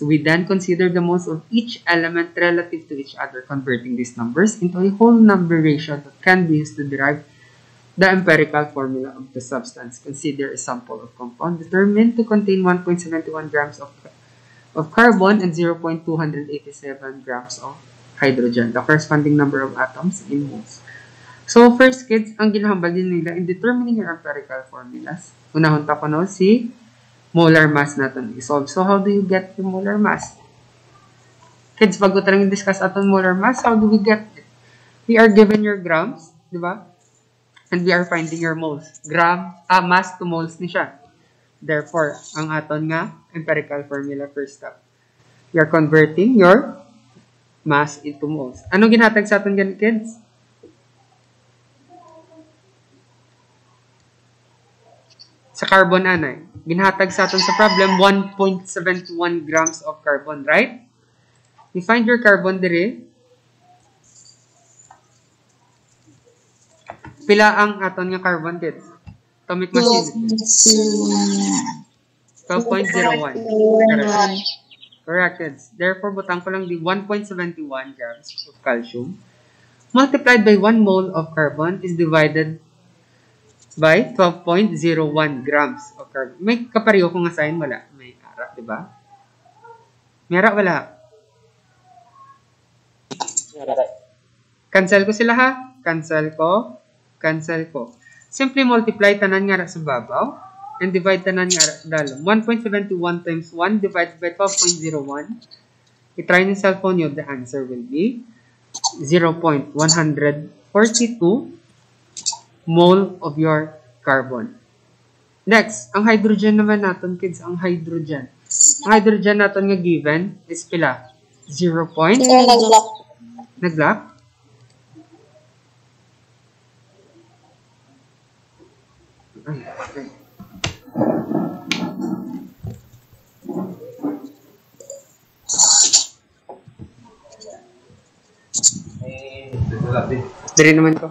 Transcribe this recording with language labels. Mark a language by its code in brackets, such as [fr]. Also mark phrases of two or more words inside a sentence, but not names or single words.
[en] We then consider the moles of each element relative to each other, converting these numbers into a whole number ratio that can be used to derive the empirical formula of the substance. Consider a sample of compound determined to contain 1.71 grams of carbon and 0.287 grams of hydrogen, the corresponding number of atoms in moles. So, first, kids, [hil] ang ginahambal din nila [en] in determining your empirical formulas. [hil] Unahon ta ko no, si [en] molar mass [hil] natin isolve. [en] So, how do you get the molar mass? Kids, [hil] bago talang discuss aton molar mass, [en] how do we get it? We are given your grams, di ba? And we are finding your moles. Mass to moles [hil] ni siya. Therefore, ang aton nga [en] empirical formula first step. We are converting your mass into moles. [hil] Ano ginhatag sa aton gan, kids? Sa carbon anay. Ginhatag sa aton sa [en] problem 1.71 grams of carbon, right? We find your carbon dire. [hil] Pila ang aton nga carbon, kids? [en] Atomic mass unit. 12.01. Correct, kids. Therefore, [hil] butang ko lang di [en] 1.71 grams of calcium multiplied by 1 mole of carbon is divided by 12.01 grams of carbon. [hil] May kapareho kung assign, wala. May ara, diba? May ara, wala. Cancel ko sila, ha? Cancel ko. [en] Simply multiply [hil] tanan nga sa babaw [en] and divide [hil] tanan nga dalom. [en] 1.71 times 1 divided by 12.01. [tl] I-try ng cellphone nyo, [en] the answer will be 0.142 mole of your carbon. Next, [tl] ang hydrogen naman natin, kids, ang hydrogen. [hil] Ang hydrogen natin nga given is pila? [tl] 0. Nag-lock? Ay, okay. [hil] Dari naman ko.